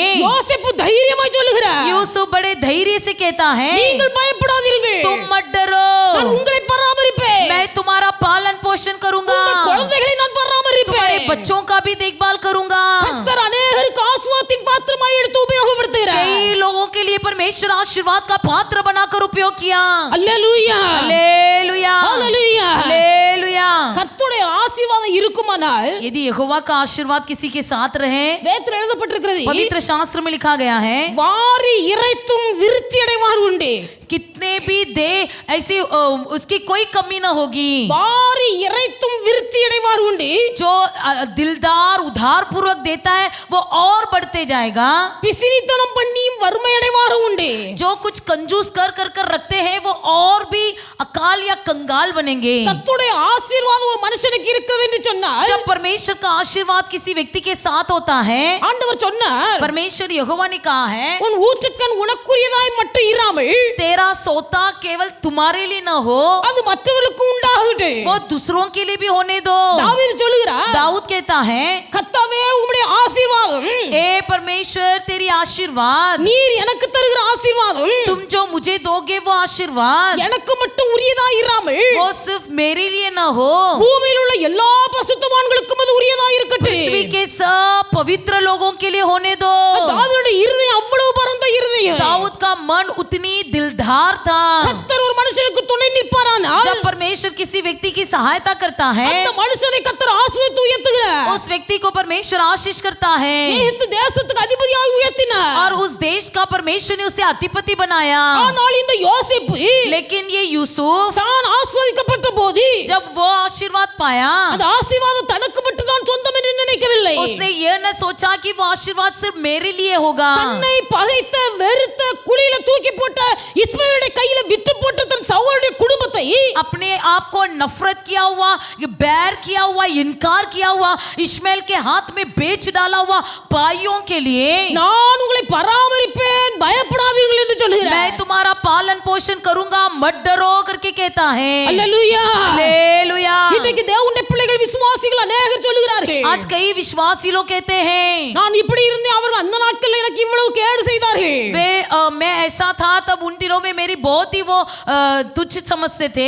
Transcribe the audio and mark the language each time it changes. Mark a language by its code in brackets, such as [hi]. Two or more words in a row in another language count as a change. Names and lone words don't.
[ta] யோசேப்பு தைரியமாய் சொல்லுகிறார், [hi] यूसुफ बड़े धैर्य से कहता है, [ta] நீங்கள் பயப்படாதீர்கள், [hi] तुम मत डरो, [ta] நான் உங்களை பராமரிப்பேன், [hi] मैं तुम्हारा पालन पोषण करूंगा, [ta] உங்கள் குழந்தைகளை நான் பராமரிப்பேன், [hi] तुम्हारे बच्चों का भी देखभाल करूंगा। [ta] கர்த்தர் அநேகருக்கு ஆசீர்வாதத்தின் பாத்திரமாய் எடுத்து உபயோகப்படுத்துகிறார். [hi] कई लोगों के लिए परमेश्वर आशीर्वाद का पात्र बनाकर उपयोग किया। [ta] அல்லேலூயா, [hi] हालेलुया, [ta] அல்லேலூயா. [hi] हालेलुया। [ta] கர்த்தருடைய ஆசீர்வாதம் இருக்குமானால் [hi] यदि यहोवा का आशीर्वाद किसी के साथ रहे, [ta] வேதத்தில் எழுதப்பட்டிருக்கிறது, [hi] पवित्र शास्त्र में लिखा गया है, [ta] வாரி இறைத்தும் விருத்தி அடைவார் உண்டு. [hi] कितने भी दे ऐसी उसकी कोई कमी ना होगी। [ta] வாரி இறைத்தும் விருத்தி அடைவார் உண்டு. [hi] जो दिलदार उधार पूर्वक देता है वो और बढ़ते जाएगा। [ta] பிசினித்தனம் பண்ணியும் வறுமை அடைவார் உண்டு. [hi] जो कुछ कंजूस कर कर कर रखते हैं वो और भी अकाल या कंगाल बनेंगे। [ta] கர்த்தருடைய ஆசீர்வாதம் ஒரு மனுஷனுக்கு இருக்கிறது என்று சொன்னால், [hi] जब परमेश्वर का आशीर्वाद किसी व्यक्ति के साथ होता है, [ta] ஆண்டவர் சொன்னார், [hi] परमेश्वर यहोवा ने कहा है, [ta] உன் ஊற்றுக்கண் உனக்குரியதாய் மட்டும் இராமல் [hi] तेरा सोता केवल तुम्हारे लिए न हो, [ta] அது மற்றவர்களுக்கு உண்டாகட்டும். [hi] वो दूसरों के लिए भी होने दो। [ta] தாவீது சொல்லுகிறார், [hi] दाऊद कहता है, [ta] கர்த்தாவே உம்முடைய ஆசீர்வாதம், [hi] ए परमेश्वर तेरी आशीर्वाद, [ta] நீர் எனக்கு தருகிற ஆசீர்வாதம் [hi] तुम जो मुझे दोगे वो आशीर्वाद [ta] எனக்கு மட்டும் உரியதாய் இராமல் [hi] वो सिर्फ मेरे लिए न हो, [ta] பூமியில் உள்ள எல்லா பசுத்தவான்களுக்கும் அது உரியதாய் இருக்கட்டும். [hi] पृथ्वी के सब पवित्र लोगों के लिए होने दो। [ta] தாவீதுடைய இருதயம் அவ்வளவு பரந்த இருதயம். [hi] दाऊद का मन उतनी दिलदार था। [ta] கர்த்தர் ஒரு மனுஷனுக்கு துணை நிற்பாரானால் [hi] जब परमेश्वर किसी व्यक्ति की सहायता करता है, [ta] அந்த மனுஷனை கர்த்தர் ஆசீர்வதித்து உயர்த்துகிறார். [hi] उस व्यक्ति को परमेश्वर आशीष करता है [ta] எகிப்து தேசத்துக்கு அதிபதியாக உயர்த்தினார். [hi] और उस देश का परमेश्वर ने उसे अधिपति बनाया। [ta] ஆனால் இந்த யோசேப்பு [hi] लेकिन ये यूसुफ [ta] தான் ஆசீர்வதிக்கப்பட்ட போது [hi] जब वो आशीर्वाद पाया, [ta] அந்த ஆசீர்வாதம் தனக்கு மட்டும் தான் சொந்தம் என்று நினைக்கவில்லை. [hi] उसने ये न सोचा कि वो आशीर्वाद सिर्फ मेरे लिए होगा। [ta] தன்னை பகைத்த வெறுத்த குழியில தூக்கி போட்ட இஸ்மாயிலுடைய கையில விட்டு போட்ட தன் சகோதரனுடைய குடும்பத்தை [hi] अपने आप को नफरत किया हुआ, बैर किया हुआ, इनकार किया हुआ, इश्माएल के हाथ में बेच डाला हुआ भाइयों के लिए [ta] நான் உங்களை பராமரிப்பேன் பயப்படாதீர்கள் என்று சொல்கிறார். [hi] मैं तुम्हारा पालन पोषण करूंगा, मत डरो करके कहता है। [ta] அல்லேலூயா. [hi] हालेलुया। [ta] இன்றைக்கு தேவனுடைய பிள்ளைகள் விசுவாசிகள் अनेகர் சொல்கிறார்கள், [hi] आज कई विश्वासी लोग कहते हैं, [ta] நான் இப்படி இருந்தேன், அவர்கள் அந்த நாட்களில் எனக்கு இவ்வளவு கேடு செய்தார்கள். [hi] वे मैं ऐसा था तब उन दिनों में मेरी बहुत ही वो तुच्छ समझते थे,